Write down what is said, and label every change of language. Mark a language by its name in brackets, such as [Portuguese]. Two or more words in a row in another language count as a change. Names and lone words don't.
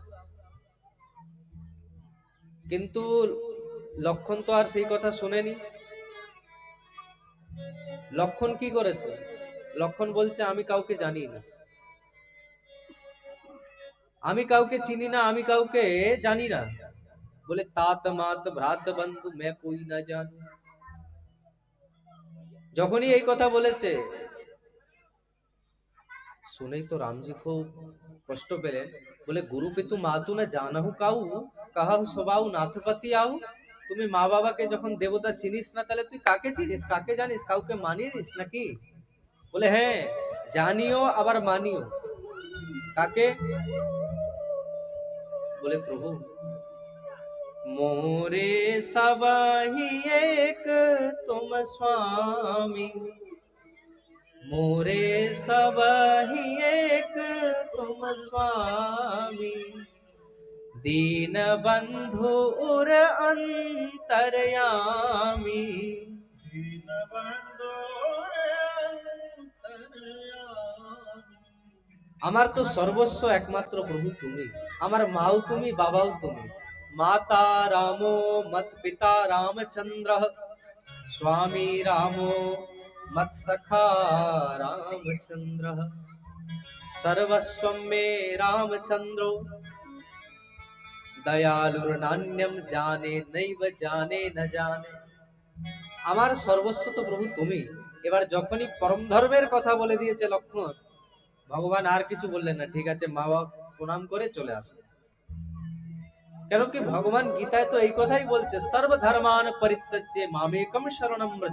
[Bangla] কিন্তু লক্ষণ তো আর সেই কথা শুনেনি। লক্ষণ কি করেছে? লক্ষণ বলছে, আমি কাউকে জানি না, আমি কাউকে চিনি না, আমি কাউকে জানি না। [Awadhi] বলে तात मात भ्रात बंधु मैं कोई ना जानू। [Bangla] যখনই এই কথা বলেছে, শুনেই তো রামজি খুব কষ্ট পেলেন। [Awadhi] বলে गुरु पितु मातु ना जानाहु काउ, काहाहु सबाउ नाथपति आउ। [Bangla] তুমি মা বাবাকে যখন দেবতা চিনিস না, তাহলে তুই কাকে চিনিস, কাকে জানিস, কাউকে মানিস নাকি? বলে হ্যাঁ, জানিও আবার মানিও। কাকে? বলে প্রভু, [Awadhi] मोरे सबहि एक तुम स्वामी, मोरे सबहि एक तुम स्वामी, दीन बंधु उर अंतर्यामी। [Bangla] আমার তো সর্বস্ব একমাত্র প্রভু তুমি। আমার মাও তুমি, বাবাও তুমি। [Sanskrit] माता रामो मत पिता रामचंद्र, स्वामी रामो मत सखा रामचंद्र, सर्वस्वं मे रामचंद्रो, दयालुर्नान्यम जाने नैव जाने न जाने। [Bangla] আমার সর্বস্ব তো প্রভু তুমি। এবার যখনই পরম ধর্মের কথা বলে দিয়েছে লক্ষণ, ভগবান আর কিছু বললেন না। ঠিক আছে, মা বাবা প্রণাম করে চলে আসো। কেন কি ভগবান গীতায় তো এই কথাই বলছে, [Sanskrit] सर्वधर्मान परित्यज्ये मामेकम शरणम व्रज।